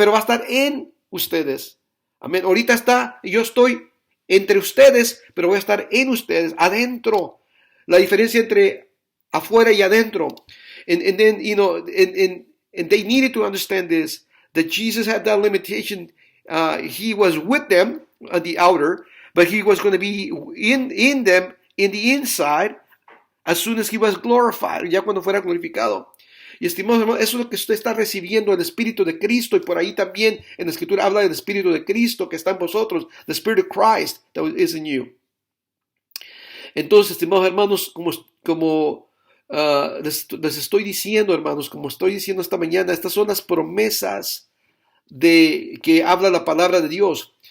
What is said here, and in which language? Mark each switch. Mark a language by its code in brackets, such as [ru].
[es] Pero va a estar en ustedes. Amén. Ahorita yo estoy entre ustedes, pero voy a estar en ustedes, adentro. La diferencia entre afuera y adentro. [en] And then, you know, and they needed to understand this, that Jesus had that limitation. He was with them on the outer, but he was going to be in them in the inside as soon as he was glorified, [es] ya cuando fuera glorificado. Y estimados hermanos, eso es lo que usted está recibiendo, el Espíritu de Cristo, y por ahí también en la Escritura habla del Espíritu de Cristo que está en vosotros, [en] the Spirit of Christ that is in you. [es] Entonces, estimados hermanos, como les estoy diciendo, hermanos, como estoy diciendo esta mañana, estas son las promesas de que habla la palabra de Dios.